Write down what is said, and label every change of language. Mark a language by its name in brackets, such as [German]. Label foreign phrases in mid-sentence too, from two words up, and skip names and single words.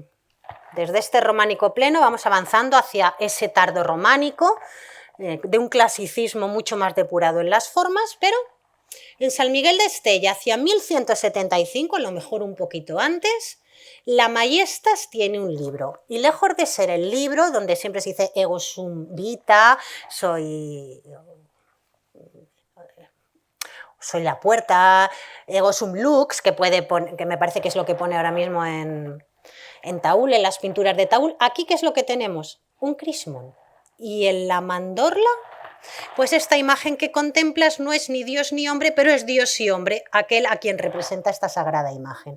[Spanish] Desde este románico pleno vamos avanzando hacia ese tardo románico, de un clasicismo mucho más depurado en las formas, pero en San Miguel de Estella, hacia 1175, a lo mejor un poquito antes, la Majestas tiene un libro, y lejos de ser el libro donde siempre se dice [Latin] ego sum vita, [Spanish] soy la puerta, [Latin] ego sum lux, [Spanish] que me parece que es lo que pone ahora mismo en Taúl, en las pinturas de Taúl. Aquí, ¿qué es lo que tenemos? Un crismón. Y en la mandorla, pues esta imagen que contemplas no es ni Dios ni hombre, pero es Dios y hombre, aquel a quien representa esta sagrada imagen.